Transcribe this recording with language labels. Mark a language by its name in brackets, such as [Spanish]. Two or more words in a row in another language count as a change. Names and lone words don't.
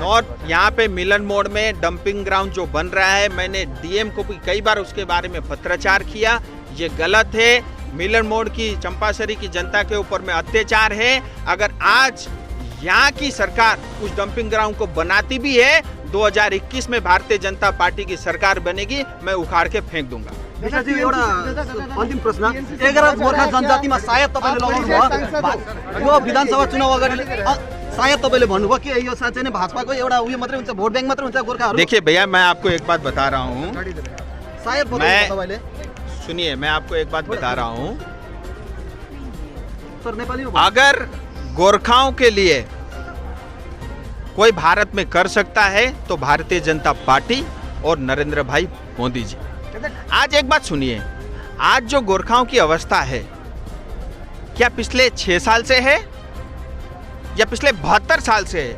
[Hindi] नॉर्थ यहाँ पे मिलन मोड़ में [English] dumping ground [Hindi] जो बन रहा है, मैंने डीएम को भी कई बार उसके बारे में पत्राचार किया। ये गलत है। मिलन मोड़ की चंपासरी की जनता के ऊपर में अत्याचार है। अगर आज यहाँ की सरकार उस [English] dumping ground [Hindi] को बनाती भी है, 2021 में भारतीय जनता पार्टी की सरकार बनेगी, मैं उखाड़ के फेंक दूंगा। [Nepali] एउटा अन्तिम प्रश्न, 11 गोर्खा जनजातिमा सायद तपाईँले लगाउनु भयो यो विधानसभा चुनाव अगाडि सायद तपाईँले भन्नुभयो कि यो साँच्चै नै भाजपाको एउटा उयो मात्रै हुन्छ, [English] vote bank [Nepali] मात्रै हुन्छ गोर्खाहरू। [Hindi] देखिए भैया, मैं आपको एक बात बता रहा हूँ, [Nepali] सायद तपाईँले [Hindi] सुनिए, मैं आपको एक बात बता रहा हूँ। [Nepali] सर नेपाली [Hindi] अगर गोरखाओं के लिए कोई भारत में कर सकता है तो भारतीय जनता पार्टी और नरेंद्र भाई मोदी जी। आज एक बात सुनिए, आज जो गोरखाओं की अवस्था है, क्या पिछले 6 साल से है या पिछले 72 साल से है?